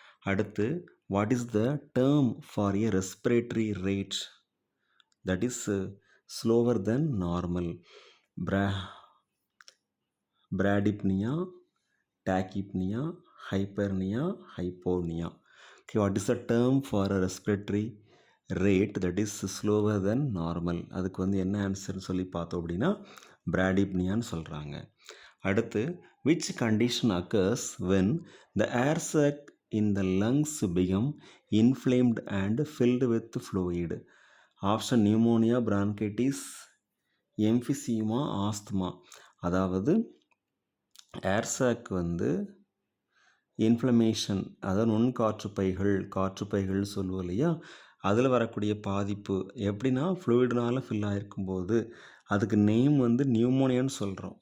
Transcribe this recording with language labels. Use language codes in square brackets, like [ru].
[en] அடுத்து, what is the term for a respiratory rate that is slower then normal? Bradypnoea, tachypnoea, hyperpnoea, hypopnoea. Okay, what is the term for a respiratory rate that is slower than normal? [ta] அதுக்கு என்ன ஆன்சர்னு சொல்லி பார்த்தோம் அப்படின்னா பிராடிப்னியான்னு சொல்கிறாங்க. [en] அடுத்து, which condition occurs when the air sac in the lungs become inflamed and filled with fluid? Option pneumonia, bronchitis, emphysema, asthma. [ta] அதாவது ஏர்சாக் inflammation, அதாவது காற்றுப்பைகள் சொல்லுவோம் இல்லையா, அதில் வரக்கூடிய பாதிப்பு எப்படின்னா ஃப்ளூயிட்னால் ஃபில் ஆகிருக்கும்போது அதுக்கு நேம் நியூமோனியான்னு சொல்கிறோம்.